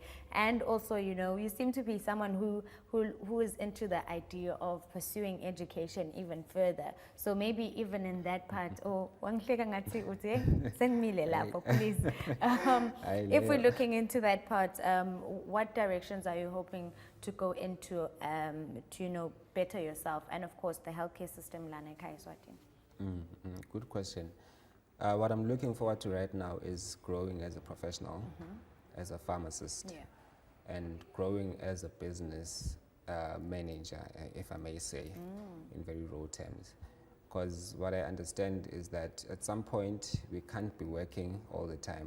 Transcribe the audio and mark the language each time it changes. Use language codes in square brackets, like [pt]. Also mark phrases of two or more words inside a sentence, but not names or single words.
[en] And also, you seem to be someone who is into the idea of pursuing education even further. So maybe even in that part, please. If we're looking into that part, what directions are you hoping to go into to better yourself, and of course the healthcare system [ss] lana ekhaya eSwatini? [en] Good question. What I'm looking forward to right now is growing as a professional, as a pharmacist, and growing as a business manager, if I may say, in very raw terms. Because what I understand is that at some point we can't be working all the time.